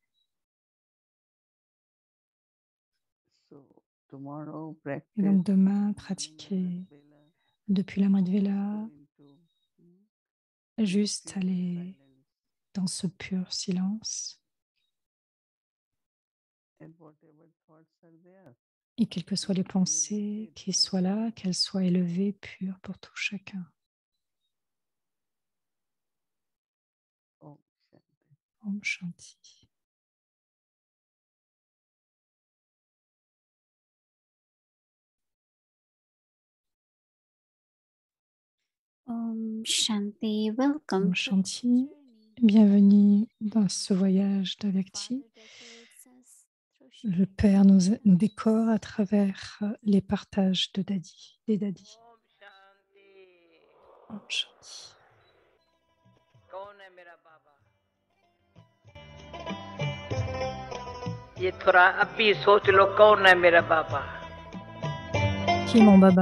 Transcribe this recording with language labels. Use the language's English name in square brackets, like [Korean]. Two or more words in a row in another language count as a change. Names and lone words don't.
[French] Et donc demain, pratiquer depuis la Vela, juste aller dans ce pur silence. Et quelles que soient les pensées qui soient là, qu'elles soient élevées, pures pour tout chacun. [Sanskrit] ॐ शान्ति. ॐ शान्ति, welcome. ॐ शान्ति, [French] bienvenue dans ce voyage d'Avyakti. Le Père nous décore à travers les partages des dadis. [Sanskrit] ॐ शान्ति. [French] Qui est mon Baba?